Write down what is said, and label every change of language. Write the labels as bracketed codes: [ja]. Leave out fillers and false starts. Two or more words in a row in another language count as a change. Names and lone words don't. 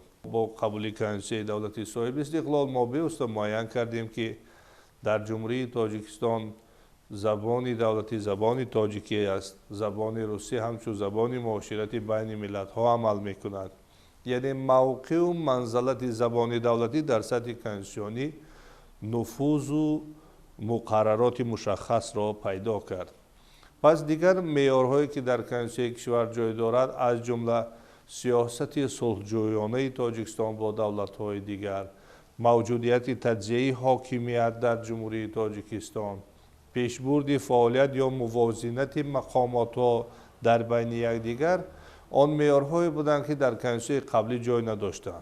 [tg] бо қабули конститутсияи давлати соҳиби истиқлол мо беуста муайян кардем ки дар ҷумҳурии тоҷикистон забони давлатӣ забони тоҷикӣ аст, забони русӣ ҳамчун забони муоширати байни миллатҳо амал мекунад. яъне мавқеу манзалати забони давлатӣ дар сатҳи конститутсионӣ нуфузу [fa] مقررات مشخص را پیدا کرد. پس دیگر معیارهایی که در کنستیتوسیون کشور جای دارد از جمله سیاست صلحجویانه تاجیکستان با دولت‌های دیگر، موجودیت تجزیه‌ای حاکمیت در جمهوری تاجیکستان، پیشبرد فعالیت یا موازنت مقامات در بین یکدیگر آن معیارهایی بودند که در کنستیتوسیون قبلی جای نداشتند.